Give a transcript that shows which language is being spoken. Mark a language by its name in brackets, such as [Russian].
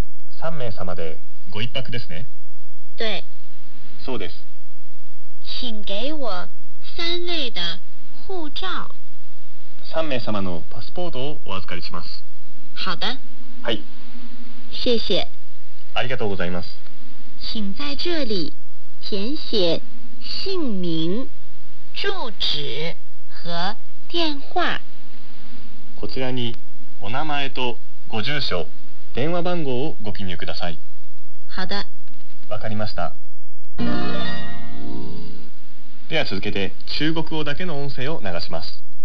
[Japanese] 三名様でご一泊ですね。 [Chinese] 对。 [Japanese] そうです。 [Chinese] 请给我三位的护照。 [Japanese] 三名様のパスポートをお預かりします。 [Chinese] 好的。 [Japanese] はい。 [Chinese] 谢谢。 [Japanese] ありがとうございます。 [Chinese] 请在这里填写姓名、住址和电话。 [Japanese] こちらにお名前とご住所、電話番号をご記入ください。 [Chinese] 好的。 [Japanese] わかりました。では続けて中国語だけの音声を流します。